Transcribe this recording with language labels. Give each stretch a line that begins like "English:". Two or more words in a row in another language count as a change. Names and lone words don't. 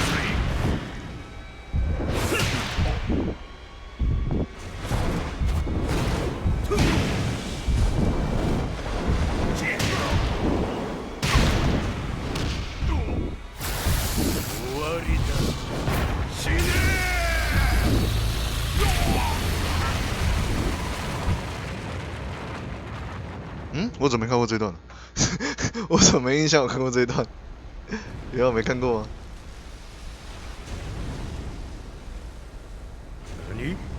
Japanese: 終わりだ。死ね
Chinese: 嗯， 我怎么没看过这段？我怎么没印象有看过这一段？原来没看过吗？
Japanese: 何？